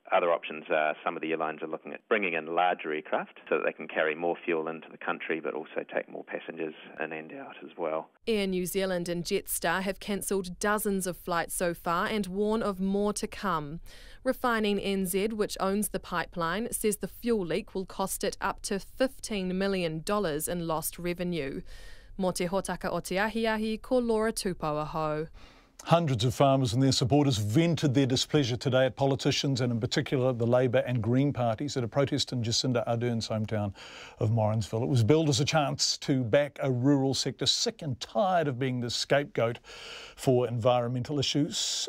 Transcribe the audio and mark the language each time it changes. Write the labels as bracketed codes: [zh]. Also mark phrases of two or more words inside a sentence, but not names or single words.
[en] Other options are some of the airlines are looking at bringing in larger aircraft so that they can carry more fuel into the country but also take more passengers in and out as well. Air New Zealand and Jetstar have cancelled dozens of flights so far and warn of more to come. Refining NZ, which owns the pipeline, says the fuel leak will cost it up to $15 million in lost revenue. [mi] Mō te hotaka o te ahiahi, ko Laura Tupou aho. [en] Hundreds of farmers and their supporters vented their displeasure today at politicians and in particular the Labour and Green parties at a protest in Jacinda Ardern's hometown of Morrinsville. It was billed as a chance to back a rural sector sick and tired of being the scapegoat for environmental issues.